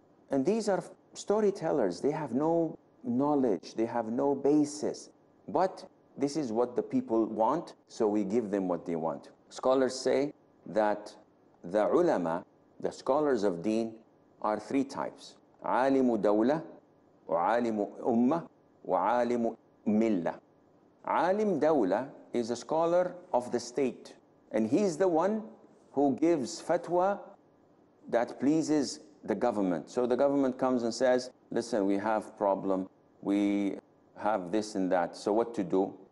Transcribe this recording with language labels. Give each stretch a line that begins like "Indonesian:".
English: And these are storytellers. They have no knowledge. They have no basis. But this is what the people want, so we give them what they want. Scholars say that the ulama, the scholars of deen, are three types.
Arabic: عالم دولة, وعالم أمة, وعالم ملة. عالم دولة
English: is a scholar of the state, and he's the one who gives fatwa that pleases the government. So the government comes and says, listen, we have problem, we have this and that, so what to do?